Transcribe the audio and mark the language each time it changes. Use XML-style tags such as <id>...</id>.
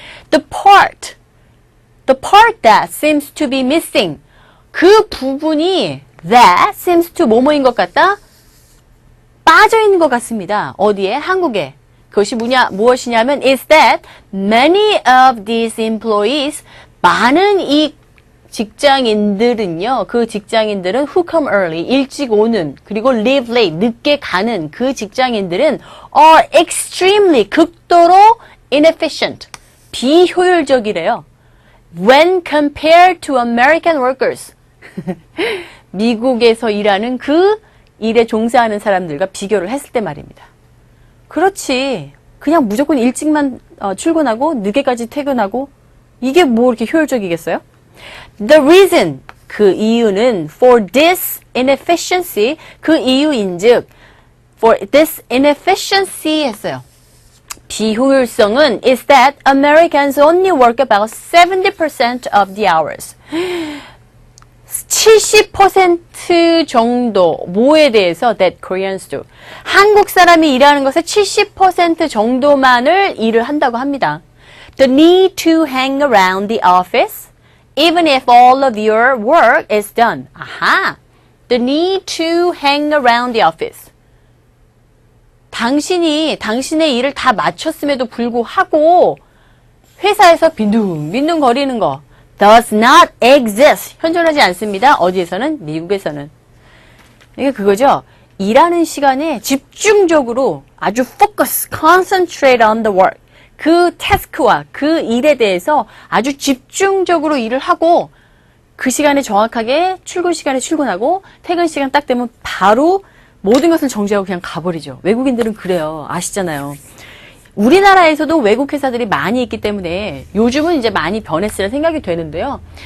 <en>The part that seems to be missing.</en> <ko>그 부분이</ko> <en>that seems to</en> <ko>뭐뭐인 것 같다? 빠져 있는 것 같습니다. 어디에? 한국에. 그것이 무엇이냐면</ko> <en>is that many of these employees,</en> <ko>많은 이 직장인들은요, 그 직장인들은</ko> <en>who come early,</en> <ko>일찍 오는, 그리고</ko> <en>leave late,</en> <ko>늦게 가는 그 직장인들은</ko> <en>are extremely,</en> <ko>극도로 inefficient, 비효율적이래요.</ko> <en>when compared to American workers.</en> <ko>미국에서 일하는 그 일에 종사하는 사람들과 비교를 했을 때 말입니다. 그렇지. 그냥 무조건 일찍만 출근하고 늦게까지 퇴근하고 이게 뭐 이렇게 효율적이겠어요?</ko> <en>The reason,</en> <ko>그 이유는</ko> <en>for this inefficiency,</en> <ko>그 이유인즉</ko> <en>for this inefficiency 했어요. 비효율성은 is that Americans only work about 70% of the hours.</en> <ko>70% 정도 뭐에 대해서</ko> <en>that Koreans do.</en> <ko>한국 사람이 일하는 것의 70% 정도만을 일을 한다고 합니다.</ko> <en>The need to hang around the office even if all of your work is done.</en> <ko>아하.</ko> <en>The need to hang around the office.</en> <ko>당신이 당신의 일을 다 마쳤음에도 불구하고 회사에서 빈둥빈둥 거리는 거</ko> <en>does not exist.</en> <ko>현존하지 않습니다. 어디에서는? 미국에서는. 이게 그거죠. 일하는 시간에 집중적으로 아주</ko> <en>focus, concentrate on the work.</en> <ko>그 태스크와 그 일에 대해서 아주 집중적으로 일을 하고 그 시간에 정확하게 출근 시간에 출근하고 퇴근 시간 딱 되면 바로 모든 것을 정지하고 그냥 가버리죠. 외국인들은 그래요. 아시잖아요. 우리나라에서도 외국 회사들이 많이 있기 때문에 요즘은 이제 많이 변했으라 생각이 되는데요.</ko>